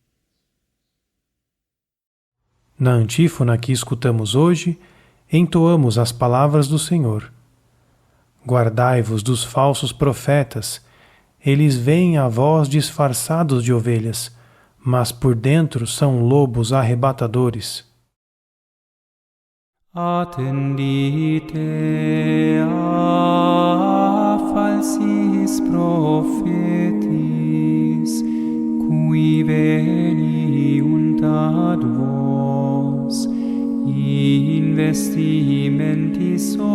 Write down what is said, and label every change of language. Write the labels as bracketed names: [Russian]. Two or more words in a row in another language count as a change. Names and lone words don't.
[Portuguese] Na antífona que escutamos hoje, entoamos as palavras do Senhor. Guardai-vos dos falsos profetas, eles vêm a vós disfarçados de ovelhas, mas por dentro são lobos arrebatadores. [Latin] Attendite a falsis prophetis, qui veniunt ad vos, in vestimentis